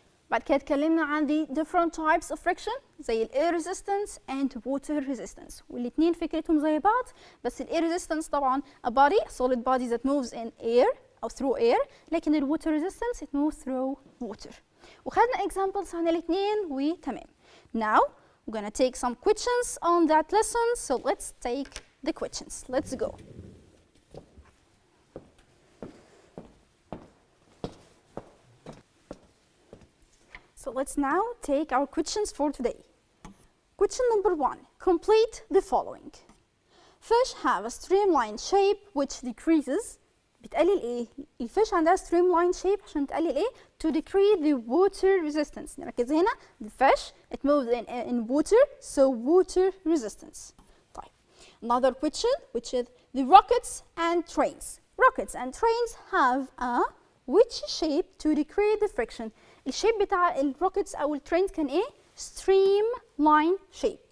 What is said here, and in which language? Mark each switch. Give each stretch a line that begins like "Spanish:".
Arabic: بعد كده اتكلمنا عن
English: the different types of friction زي ال air resistance and water resistance
Arabic: والاثنين فكرتهم زي بعض بس ال
English: air resistance طبعا a body a solid body that moves in air أو through air
Arabic: لكن ال
English: water resistance it moves through water.
Arabic: وخدنا examples عن الاثنين وتمام.
English: Now we're gonna take some questions on that lesson so let's take the questions. Let's go. So let's now take our questions for today. Question number 1. Complete the following. Fish have a streamlined shape which decreases.
Arabic: بتقلل ايه؟ الفيش عندها streamlined shape عشان تقلل ايه؟
English: To decrease the water resistance.
Arabic: نركز هنا.
English: The fish it moves in water so water resistance.
Arabic: طيب.
English: Another question which is the rockets and trains. Rockets and trains have a which shape to decrease the friction.
Arabic: الشيب بتاع الروكيتس او الترينز كان ايه؟ streamline shape.